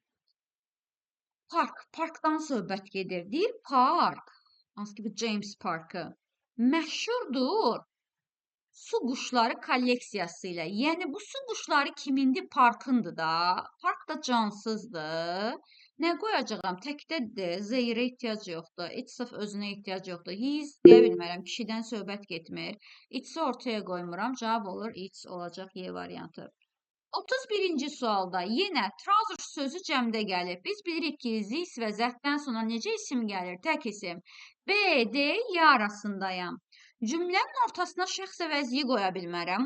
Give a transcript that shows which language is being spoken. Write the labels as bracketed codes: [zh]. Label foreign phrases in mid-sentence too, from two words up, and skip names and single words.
[az] Park, parkdan söhbət gedir. Deyir park, hansı ki bu James Parkı, məşhurdur su quşları kolleksiyası ilə. Yəni bu su quşları kimindir? Parkındır da. Park da cansızdır. Nə qoyacağam? Təkdədir. Zeyirə ehtiyac yoxdur. It's-of özünə ehtiyac yoxdur. His deyə bilmərəm. Kişidən söhbət getmir. It's-i ortaya qoymuram. Cavab olur it's olacaq Y variantı. 31-ci sualda yenə trousers sözü cəmdə gəlir. Biz bilirik ki, this və zətdən sonra necə isim gəlir? Tək isim. B, D, Y arasındayam. Cümlənin ortasına şəxs əvəzliyi qoya bilmərəm.